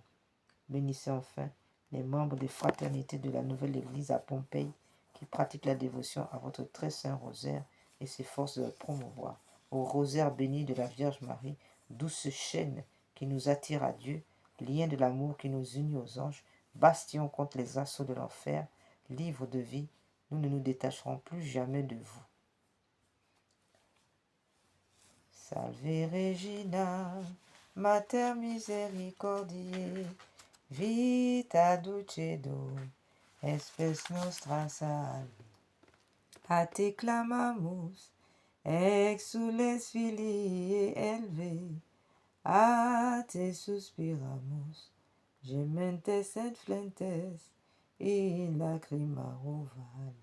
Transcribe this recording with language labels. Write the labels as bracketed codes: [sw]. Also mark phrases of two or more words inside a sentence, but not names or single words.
[fr] Bénissez enfin les membres des fraternités de la nouvelle église à Pompéi qui pratiquent la dévotion à votre très saint rosaire et s'efforcent de le promouvoir. Au rosaire béni de la Vierge Marie, douce chaîne qui nous attire à Dieu, lien de l'amour qui nous unit aux anges, bastion contre les assauts de l'enfer, livre de vie, nous ne nous détacherons plus jamais de vous. [la] Salve Regina, Mater misericordiae, vita dulcedo, espes nostra salve. A te clamamus, exules filii elve, a te suspiramus, gementes et flentes, in lacrima vale.